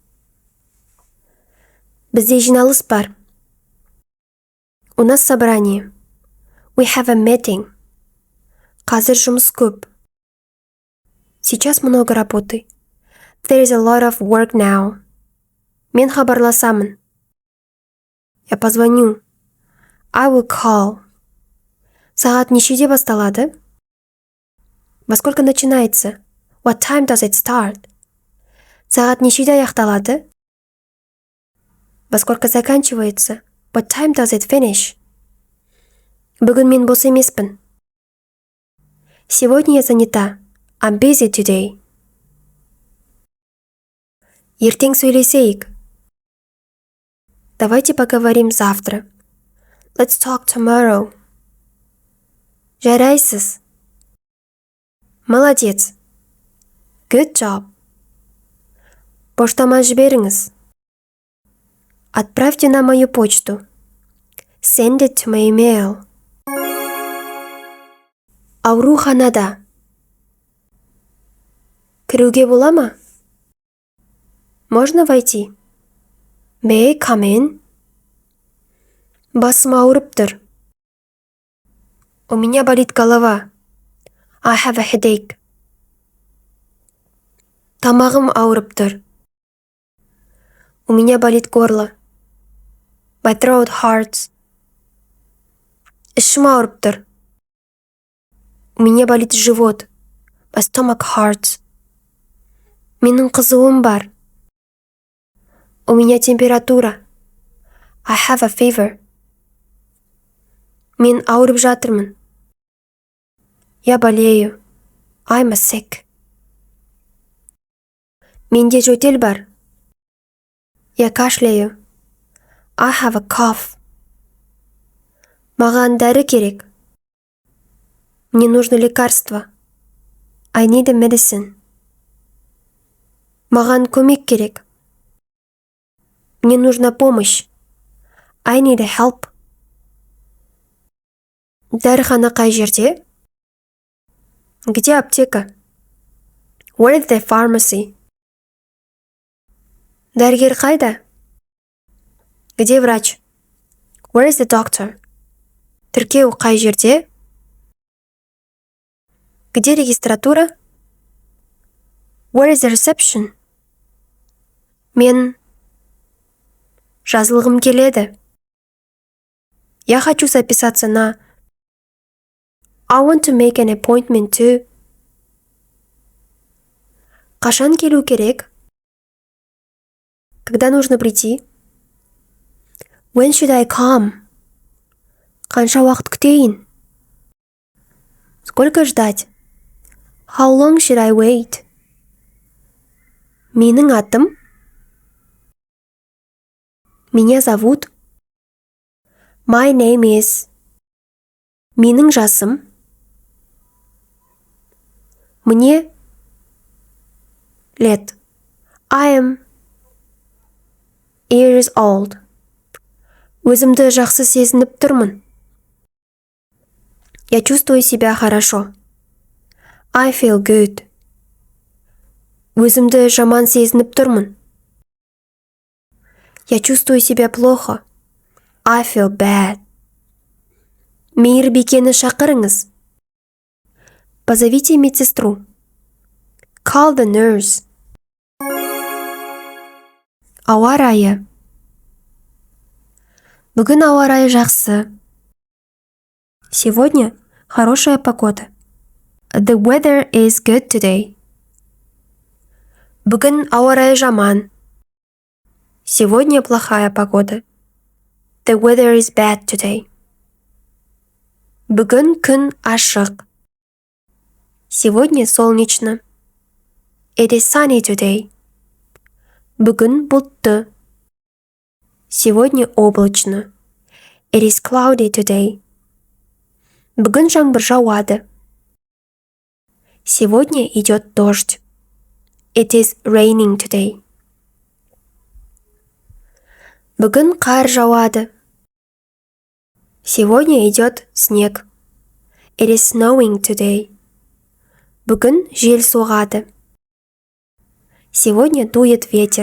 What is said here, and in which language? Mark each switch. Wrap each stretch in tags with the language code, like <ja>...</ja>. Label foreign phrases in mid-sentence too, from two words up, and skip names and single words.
<kk>Бізде жиналыс бар.</kk> <ru>У нас собрание.</ru> <en>We have a meeting.</en> <kk>Қазір жұмыс көп.</kk> <ru>Сейчас много работы.</ru> <en>There is a lot of work now.</en> <kk>Мен хабарласамын.</kk> <ru>Я позвоню.</ru> <en>I will call.</en> <kk>Сағат нешеде басталады?</kk> <ru>Во сколько начинается?</ru> <en>What time does it start?</en> <kk>Сағат нешеде аяқталады?</kk> <ru>Во сколько заканчивается?</ru> <en>What time does it finish?</en> <kk>Бүгін мен бос емеспін.</kk> <ru>Сегодня я занята.</ru> <en>I'm busy today.</en> <kk>Ертең сөйлесейік.</kk> <ru>Давайте поговорим завтра.</ru> <en>Let's talk tomorrow.</en> <kk>Жарайсыз.</kk> <ru>Молодец.</ru> <en>Good job.</en> <kk>Поштама жіберіңіз.</kk> <ru>Отправьте на мою почту.</ru> <en>Send it to my email.</en> <kk>Ауруханада. Кіруге бола ма?</kk> <ru>Можно войти?</ru> <en>May I come in?</en> <kk>Басым ауырып тұр.</kk> <ru>У меня болит голова.</ru> <en>I have a headache.</en> <kk>Тамағым ауырып тұр.</kk> <ru>У меня болит горло.</ru> <en>My throat hurts.</en> <kk>Ішім ауырып тұр.</kk> <ru>У меня болит живот.</ru> <en>My stomach hurts.</en> <kk>Менің қызуым бар.</kk> <ru>У меня температура.</ru> <en>I have a fever.</en> <kk>Мен ауырып жатырмын.</kk> <ru>Я болею.</ru> <en>I'm sick.</en> <kk>Менде жөтел бар.</kk> <ru>Я кашляю.</ru> <en>I have a cough.</en> <kk>Маған дәрі керек.</kk> <ru>Мне нужно лекарство.</ru> <en>I need a medicine.</en> <kk>Маған көмек керек.</kk> <ru>Мне нужна помощь.</ru> <en>I need a help.</en> <kk>Дәріхана қай жерде?</kk> <ru>Где аптека?</ru> <en>Where is the pharmacy?</en> <kk>Дәрігер қайда?</kk> <ru>Где врач?</ru> <en>Where is the doctor?</en> <kk>Тіркеу қай жерде?</kk> <ru>Где регистратура?</ru> <en>Where is the reception?</en> <kk>Мен жазылғым келеді.</kk> <ru>Я хочу записаться на.</ru> <en>I want to make an appointment to.</en> <kk>Қашан келу керек?</kk> <ru>Когда нужно прийти?</ru> <en>When should I come?</en> <kk>Қанша уақыт күтейін?</kk> <ru>Сколько ждать?</ru> <en>How long should I wait?</en> <kk>Менің атым?</kk> <ru>Меня зовут.</ru> <en>My name is.</en> <kk>Менің жасым.</kk> <ru>Мне лет.</ru> <en>I am years old.</en> <kk>Өзімді жақсы сезініп тұрмын.</kk> <ru>Я чувствую себя хорошо.</ru> <en>I feel good.</en> <kk>Өзімді жаман сезініп тұрмын.</kk> <ru>Я чувствую себя плохо.</ru> <en>I feel bad.</en> <kk>Мейірбикені шақырыңыз.</kk> <ru>Позовите медсестру.</ru> <en>Call the nurse.</en> <kk>Ауа райы. Бүгін ауа райы жақсы.</kk> <ru>Сегодня хорошая погода.</ru> <en>The weather is good today.</en> <kk>Бүгін ауа райы жаман.</kk> <ru>Сегодня плохая погода.</ru> <en>The weather is bad today.</en> <kk>Бүгін күн ашық.</kk> <ru>Сегодня солнечно.</ru> <en>It is sunny today.</en> <kk>Бүгін бұлтты.</kk> <ru>Сегодня облачно.</ru> <en>It is cloudy today.</en> <kk>Бүгін жаңбыр жауады.</kk> <ru>Сегодня идет дождь.</ru> <en>It is raining today.</en> <kk>Бүгін қар жауады.</kk> <ru>Сегодня идет снег.</ru> <en>It is snowing today.</en> <kk>Бүгін жел соғады.</kk> <ru>Сегодня дует ветер.</ru>